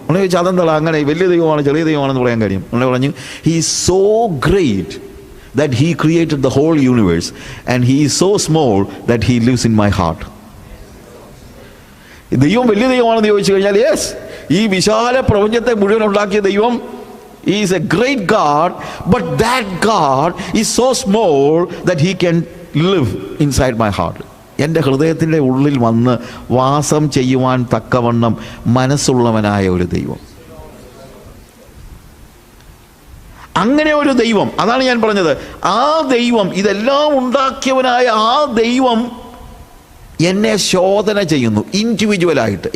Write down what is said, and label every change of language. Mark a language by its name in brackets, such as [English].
[Malayalam] ഉടനെ ചോദിച്ചു, അതെന്താ അങ്ങനെ വലിയ ദൈവമാണ് ചെറിയ ദൈവമാണെന്ന് പറയാൻ കാര്യം? ഉടനെ പറഞ്ഞു, [English] He is so great that he created the whole universe and he is so small that he lives in my heart. [Malayalam] ദൈവം വലിയ ദൈവമാണെന്ന് ചോദിച്ചു കഴിഞ്ഞാൽ, യെസ്, ഈ വിശാല പ്രപഞ്ചത്തെ മുഴുവൻ ഉണ്ടാക്കിയ ദൈവം [English] is a great God, but that God is so small that he can live inside my heart. [Malayalam] എൻ്റെ ഹൃദയത്തിൻ്റെ ഉള്ളിൽ വന്ന് വാസം ചെയ്യുവാൻ തക്കവണ്ണം മനസ്സുള്ളവനായ ഒരു ദൈവം. അങ്ങനെ ഒരു ദൈവം, അതാണ് ഞാൻ പറഞ്ഞത്. ആ ദൈവം, ഇതെല്ലാം ഉണ്ടാക്കിയവനായ ആ ദൈവം എന്നെ ശോധന ചെയ്യുന്നു ഇൻഡിവിജ്വലായിട്ട്.